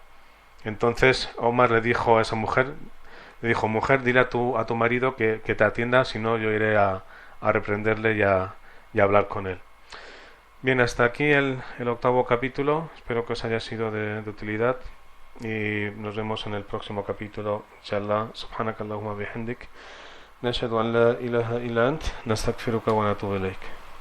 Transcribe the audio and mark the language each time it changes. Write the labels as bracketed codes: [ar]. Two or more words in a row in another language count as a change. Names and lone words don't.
[es] Entonces Omar le dijo a esa mujer, mujer, dile a tu marido que te atienda, si no yo iré a reprenderle y a hablar con él. Bien, hasta aquí el octavo capítulo. Espero que os haya sido de utilidad, y nos vemos en el próximo capítulo, inshallah. [ar] سبحانك اللهم بحمدك نشهد أن لا إله إلا أنت نستغفرك ونتوب إليك.